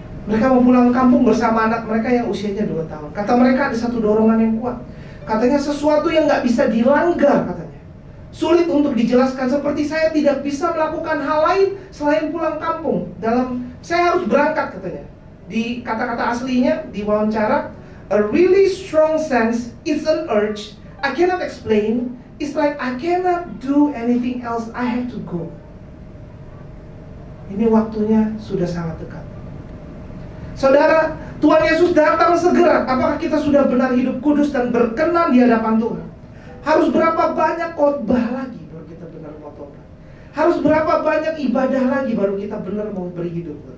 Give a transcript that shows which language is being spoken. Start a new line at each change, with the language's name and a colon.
Indonesian: Mereka mau pulang kampung bersama anak mereka yang usianya 2 tahun. Kata mereka ada satu dorongan yang kuat. Katanya sesuatu yang gak bisa dilanggar katanya. Sulit untuk dijelaskan, seperti saya tidak bisa melakukan hal lain selain pulang kampung. Saya harus berangkat katanya. Di kata-kata aslinya, di wawancara,
English: a really strong sense, it's an urge, I cannot explain, it's like I cannot do anything else, I have to go.
Indonesian: Ini waktunya sudah sangat dekat. Saudara, Tuhan Yesus datang segera. Apakah kita sudah benar hidup kudus dan berkenan di hadapan Tuhan? Harus berapa banyak khotbah lagi baru kita benar mau tobat? Harus berapa banyak ibadah lagi baru kita benar mau berhidup?